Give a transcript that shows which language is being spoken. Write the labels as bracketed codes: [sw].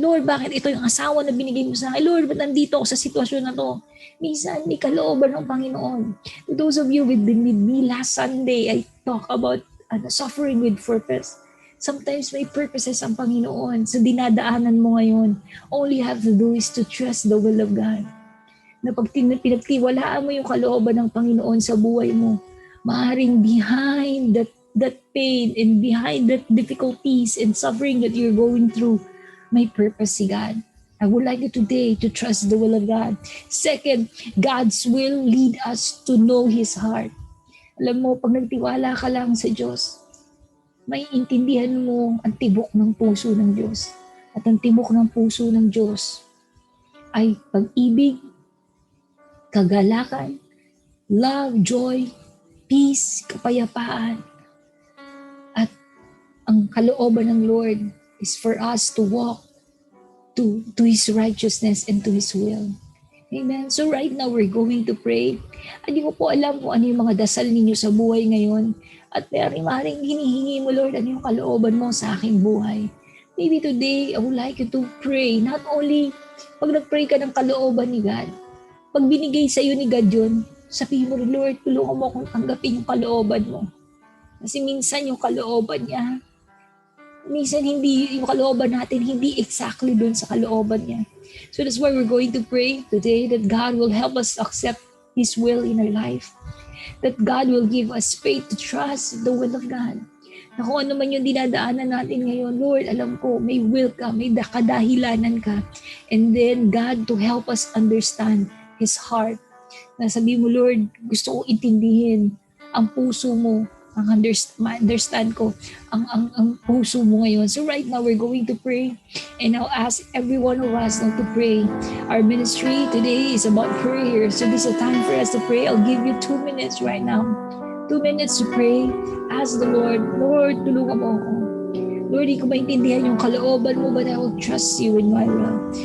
[tl] Lord, bakit ito yung asawa na binigay mo sa akin? Lord, ba't nandito ako sa sitwasyon na to? Minsan, may kalooban ng Panginoon. [en] To those of you with me last Sunday, I talk about suffering with purpose. [tl] Sometimes may purposes ang Panginoon sa dinadaanan mo ngayon. [en] All you have to do is to trust the will of God. [tl] Na pag pinagtiwalaan mo yung kalooban ng Panginoon sa buhay mo, maaring [en] behind that pain and behind that difficulties and suffering that you're going through, [tl] may purpose si God. [en] I would like you today to trust the will of God. Second, God's will lead us to know His heart. [tl] Alam mo, pag nagtiwala ka lang sa Diyos, may intindihan mo ang tibok ng puso ng Diyos. At ang tibok ng puso ng Diyos ay pag-ibig, kagalakan, love, joy, peace, kapayapaan. At ang kalooban ng [en] Lord is for us to walk to His righteousness and to His will. Amen. So right now, we're going to pray. [tl] Hindi ko po alam kung ano yung mga dasal ninyo sa buhay ngayon. At maring hinihingi mo, Lord, ano yung kalooban mo sa aking buhay. [en] Maybe today, I would like you to pray. Not only [tl] pag nag-pray ka ng kalooban ni God, pag binigay sa iyo ni God yun, sabihin mo, Lord, tulungan mo akong tanggapin yung kalooban mo. Kasi minsan yung kalooban niya, minsan hindi, yung kalooban natin, hindi exactly dun sa kalooban niya. [en] So that's why we're going to pray today that God will help us accept His will in our life. That God will give us faith to trust the will of God. [tl] Na kung ano man yung dinadaanan natin ngayon, Lord, alam ko, may will ka, may kadahilanan ka. [en] And then God to help us understand His heart. [tl] Na sabi mo, Lord, gusto ko intindihin ang puso mo, ang understand ko ang puso mo ngayon. [en] So right now, we're going to pray. And I'll ask every one of us now to pray. Our ministry today is about prayer. So this is a time for us to pray. I'll give you 2 minutes right now. 2 minutes to pray. Ask the Lord, Lord, [tl] tulungan mo ako. [en] Lord, [tl] hindi ko maintindihan yung kalooban mo, [en] but I will trust you in my will.